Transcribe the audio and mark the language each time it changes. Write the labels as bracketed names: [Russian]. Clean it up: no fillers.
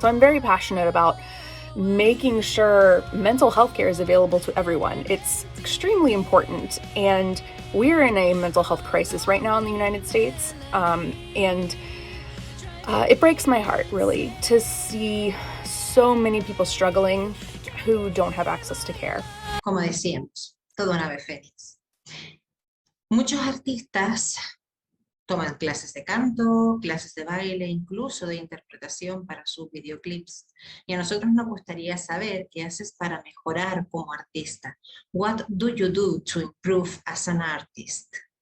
[English] So I'm very passionate about making sure mental health care is available to everyone. It's extremely important, and we're in a mental health crisis right now in the United States, and it breaks my heart, really, to see so many people struggling who don't have access to care. [Spanish] Como decíamos, todo un ave fénix. Muchos artistas toman clases de canto, clases de baile, incluso de interpretación para sus videoclips. Y a nosotros nos gustaría saber qué haces para mejorar como artista. [English] What do you do to improve as an artist?